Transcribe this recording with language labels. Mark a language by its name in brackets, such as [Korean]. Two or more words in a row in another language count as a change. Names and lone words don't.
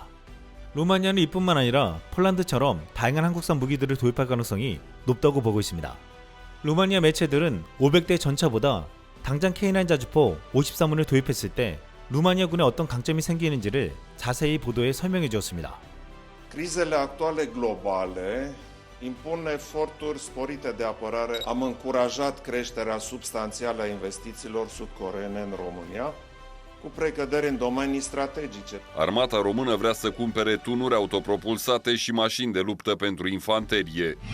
[Korean] 루마니아는 이뿐만 아니라 폴란드처럼 다양한 한국산 무기들을 도입할 가능성이 높다고 보고 있습니다. 루마니아 매체들은 500대 전차보다 당장 K9 자주포 53문을 도입했을 때 루마니아군에 어떤 강점이 생기는지를 자세히 보도에 설명해 주었습니다. [Romanian] Crizele actuale globale impun eforturi sporite de apărare. Am încurajat creșterea substanțială a investițiilor sud-coreene în România, cu precăderi în domenii strategice. Armata română vrea să cumpere tunuri autopropulsate și mașini de luptă pentru infanterie.